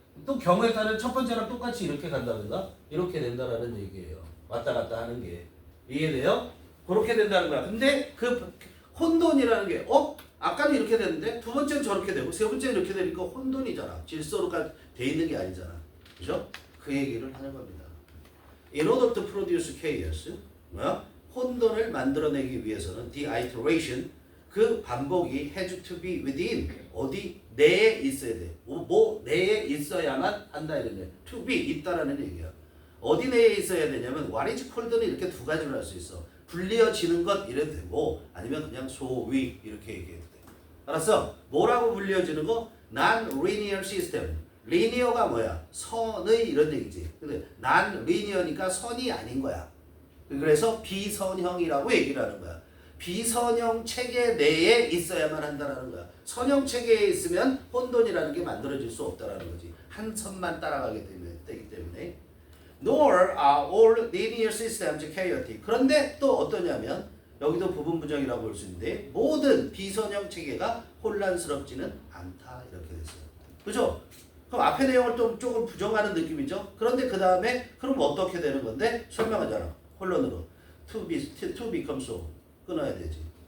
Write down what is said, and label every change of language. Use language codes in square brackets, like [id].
[ko] 또 경우에 따른 첫 번째랑 똑같이 이렇게 간다든가. 이렇게 된다라는 얘기예요. 왔다 갔다 하는 게. 이해돼요? 그렇게 된다는 거야. 근데 그 혼돈이라는 게 아까는 이렇게 됐는데 두 번째는 저렇게 되고 세 번째는 이렇게 되니까 혼돈이잖아. 질서로까지 돼 있는 게 아니잖아. 그죠? 그 얘기를 하는 겁니다. [en] In order to produce chaos, [ko] 혼돈을 만들어내기 위해서는 [en] the iteration, [ko] 그 반복이 [en] has to be within, [ko] 어디? 내에 있어야 돼. 뭐 내에 있어야만 한다 이런 to be, 있다라는 얘기야. 어디 내에 있어야 되냐면 what is called는 이렇게 두 가지로 할 수 있어. 불리어지는 것 이래도 되고 아니면 그냥 소위 이렇게 얘기해도 돼. 알았어? 뭐라고 불리어지는 거? [en] Non-linear system. [ko] 리니어가 뭐야? 선의 이런 얘기지. 근데 non-linear니까 선이 아닌 거야. 그래서 비선형이라고 얘기를 하는 거야. 비선형 체계 내에 있어야만 한다라는 거야. 선형 체계에 있으면 혼돈이라는 게 만들어질 수 없다라는 거지. 한 선만 따라가게 되기 때문에. [en] Nor are all linear systems chaotic. [ko] 그런데 또 어떠냐면 여기도 부분부정이라고 볼 수 있는데 모든 비선형 체계가 혼란스럽지는 않다 이렇게 됐어요. 그죠? 그럼 앞에 내용을 좀 조금 부정하는 느낌이죠. 그런데 그 다음에 그럼 어떻게 되는 건데 설명하잖아. 혼론으로 [en] to become so [ko] 끊어야 되지.